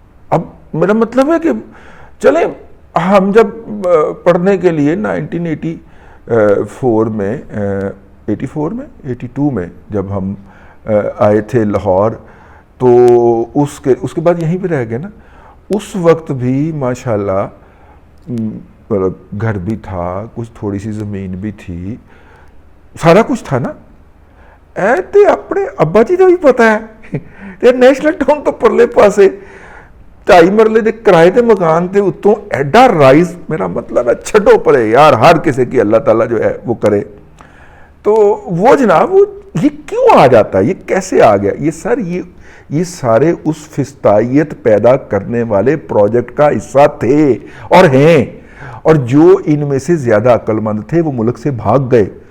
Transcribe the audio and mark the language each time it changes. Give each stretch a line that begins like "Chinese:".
Urdu: اب میرا مطلب ہے کہ چلیں ہم جب پڑھنے کے لیے 1984 میں 82 میں جب ہم آئے تھے لاہور، تو اس کے بعد یہیں پہ رہ گئے نا. اس وقت بھی ماشاءاللہ گھر بھی تھا، کچھ تھوڑی سی زمین بھی تھی، سارا کچھ تھا نا.
Punjabi: تے اپنے ابا جی کا بھی پتا ہے نیشنل ٹاؤن تو پرلے پاسے 2.5 مرلے دے کرائے دے مکان تے اتوں ایڈا رائز.
Urdu: میرا مطلب ہے
Punjabi: چھڈو پڑے یار،
Urdu: ہر کسی کی اللہ تعالیٰ جو ہے وہ کرے. تو وہ جناب یہ کیوں آ جاتا ہے، یہ کیسے آ گیا؟ یہ سارے اس فسطائیت پیدا کرنے والے پروجیکٹ کا حصہ تھے اور ہیں، اور جو ان میں سے زیادہ عقل مند تھے وہ ملک سے بھاگ گئے.